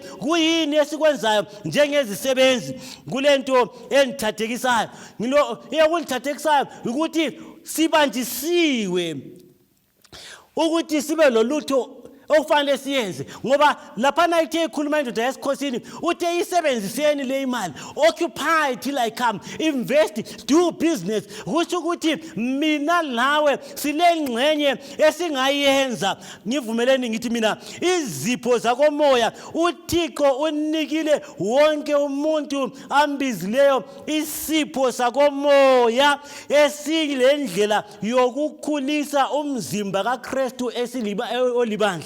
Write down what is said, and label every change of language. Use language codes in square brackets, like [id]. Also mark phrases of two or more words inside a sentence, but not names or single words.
[nd] Kuyini esikwenzayo njengezisebenzi? Kulento engithathekisayo. Eyokungithathekisayo ukuthi sibanjisiwe ukuthi sibe lolutho okufanele siyenze, ngoba laphana ithe ikhuluma indoda yesikhosini uthe isebenziseni le imali, [en] occupy till I come, invest, do business. [nd] Kusho ukuthi mina lawe silengxenye esingayenza. Ngivumeleni ngithi mina izipho zakomoya uThixo unikile wonke umuntu ambizileyo isipho sakomoya esilendlela yokukhulisa umzimba kaKristu olibandla.